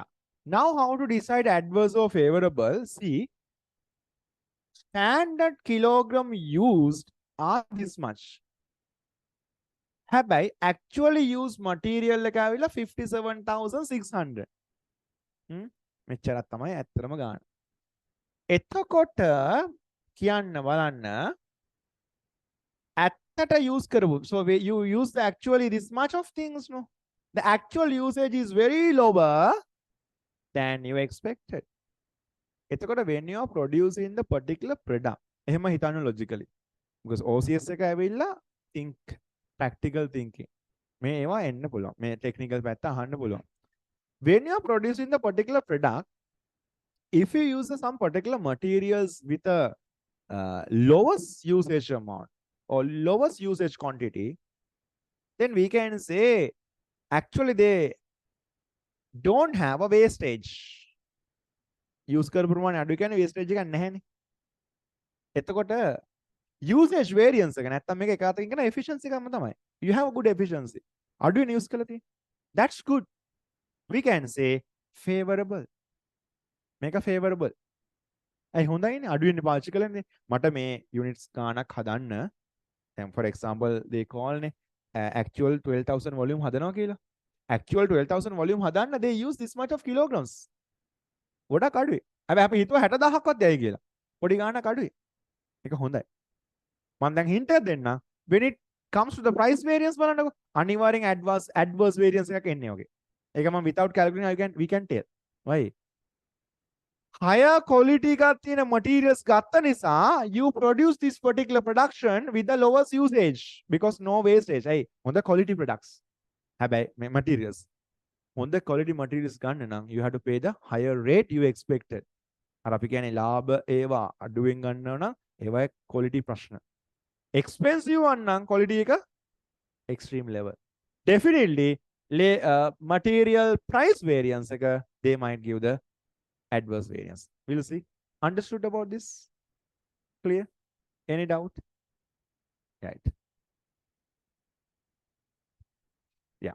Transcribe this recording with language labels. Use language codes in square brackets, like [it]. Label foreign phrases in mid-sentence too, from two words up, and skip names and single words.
[en] Now, how to decide adverse or favorable? See, standard kilogram used are this much. Have actually used material [si] එක ඇවිල්ලා [en] 57,600. [si] මෙච්චරක් තමයි ඇත්තටම ගන්න. එතකොට කියන්න බලන්න ඇත්තට use කරපු. [en] So you use the actually this much of things, no? The actual usage is very lower than you expected. එතකොට when you are producing the particular product, [si] එහෙම හිතන්න logically. [en] Because OCS [si] එක ඇවිල්ලා [en] think practical thinking. [si] මේ ඒවා එන්න පුළුවන්. මේ technical පැත්ත අහන්න පුළුවන්. [en] When you are producing the particular product, if you use some particular materials with a lowest usage amount or lowest usage quantity, then we can say actually they don't have a wastage. [si] use කරපු ප්‍රමාණය අඩු කියන්නේ wastage එකක් නැහැනේ. එතකොට [en] usage variance [si] එක නැත්තම් මේක එක අතකින් කියන efficiency එකක්ම තමයි. [en] You have a good efficiency. [si] අඩුවෙන් use කළා තියෙන්නේ. [en] That's good. We can say favorable. [si] මේක favorable. ඇයි හොඳයිනේ අඩුවෙන් පාවිච්චි කළානේ. මට මේ units ගාණක් හදන්න දැන් [en] for example they call [si] නේ [en] actual 12000 volume [si] හදනවා කියලා. [en] actual 12000 volume හදන්න they use this much of kilograms. [si] ගොඩක් අඩුයි. හැබැයි අපි හිතුවා 60000ක්වත් යයි කියලා. පොඩි ගාණක් අඩුයි. ඒක හොඳයි. මම දැන් hint එකක් දෙන්න. [en] when it comes to the price variance [si] බලන්නකො අනිවාර්යෙන් [en] adverse variance [si] එකක් එන්නේ ඔගේ. ඒක මම [en] without calculating we can tell. why? higher quality [si] එකක් තියෙන [en] materials [si] ගත්ත නිසා [en] you produce this particular production with the lowest usage because no wastage. [si] ඇයි? [en] හොඳ quality products. [si] හැබැයි මේ [en] materials හොඳ quality materials [si] ගන්න නම් [en] you have to pay the higher rate you expected. [si] අර අපි කියන්නේ ලාභ ඒවා අඩුවෙන් ගන්නවා නම් ඒවා quality ප්‍රශ්න. [en] expensive one නම් quality එක extreme level. Definitely material price variance එක they might give the adverse variance. We'll see. Understood about this? Clear? Any doubt? Right. Yeah.